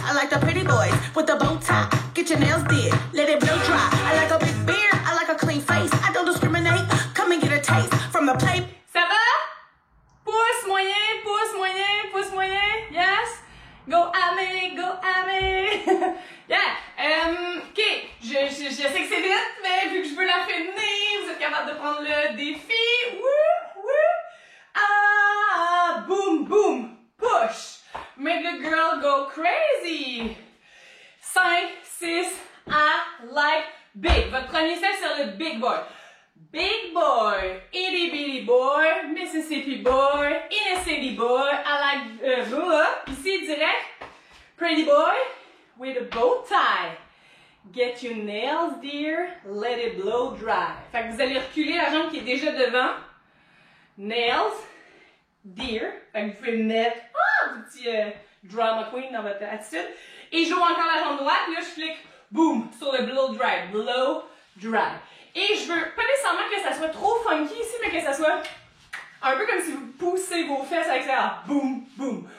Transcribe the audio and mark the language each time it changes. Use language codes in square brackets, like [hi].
[en] I like the pretty boys with the bow tie. Get your nails did, let it blow dry. I like a big beard, I like a clean face. I don't discriminate, come and get a taste. From the play. [fr] Ça va? Pouce moyen, pouce moyen, pouce moyen. [en] Yes? Go Amé, go Amé. Yeah. OK. [fr] Je sais que c'est vite, mais vu que je veux la finir, vous êtes capable de prendre le défi. [en] Whoop, whoop. Ah, boom, boom. Push. Make the girl go crazy. 5, 6, I like big. [fr] Votre premier step sur le big boy. [en] Big boy, itty bitty boy, Mississippi boy, inner city boy, I like, [fr] ici direct, [en] pretty boy, with a bow tie. Get your nails, dear, let it blow dry. [fr] Fait que vous allez reculer la jambe qui est déjà devant. [en] Nails, dear. [fr] Fait que vous pouvez mettre, du petit drama queen dans votre attitude. Et je joue encore la jambe droite, là je flic, boom, sur le [en] blow dry, blow dry. [fr] Et je veux pas nécessairement que ça soit trop funky ici, mais que ça soit un peu comme si vous poussez vos fesses avec ça, boum, boum.